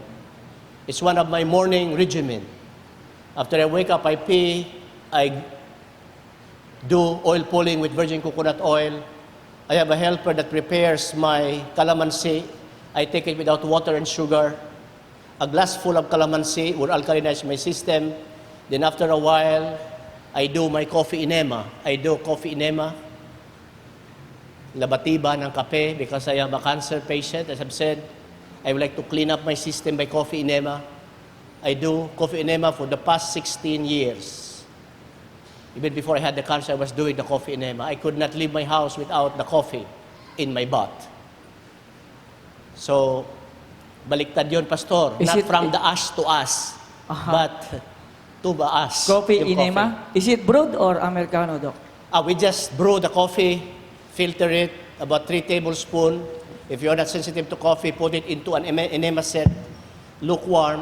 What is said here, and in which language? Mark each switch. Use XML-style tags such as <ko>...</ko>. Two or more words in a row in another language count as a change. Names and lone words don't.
<en>It's one of my morning regimen. After I wake up, I pee, I do oil pulling with virgin coconut oil. I have a helper that prepares my calamansi. I take it without water and sugar. A glass full of calamansi will alkalinize my system. Then after a while, I do my coffee enema. I do coffee enema,</en> <tl>labatiba ng kape,</tl> <en>because I am a cancer patient. As I've said, I would like to clean up my system by coffee enema. I do coffee enema for the past 16 years. Even before I had the cancer, I was doing the coffee enema. I could not leave my house without the coffee in my butt. So,</en> <tl>baliktad yun, Pastor.</tl> <en>Is Not it- from the ash to us, but to the us. Coffee</en> <tl>yung</tl> <en>enema? Is it brewed or Americano, Doc? We just brew the coffee, filter it, about 3 tablespoons. If you're not sensitive to coffee, put it into an enema set, lukewarm.</en>